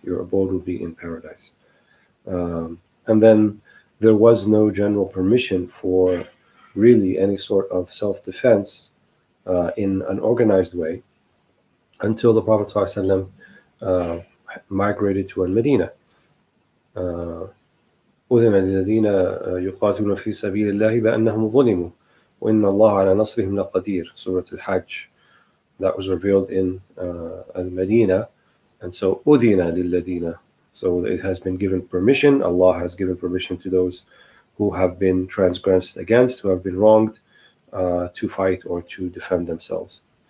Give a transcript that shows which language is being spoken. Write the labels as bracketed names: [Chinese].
[English] Your abode will be in paradise. And then there was no general permission for really any sort of self-defense in an organized way until the Prophet ﷺ migrated to Al-Medina. [Arabic] أذن للذين يقاتلون في سبيل الله بأنهم ظلموا وإن الله على نصرهم لقدير. [English] Surah Al-Hajj, that was revealed in Al-Medina. And so [Arabic] أذن للذين, [English] so it has been given permission. Allah has given permission to those who have been transgressed against, who have been wronged, to fight or to defend themselves.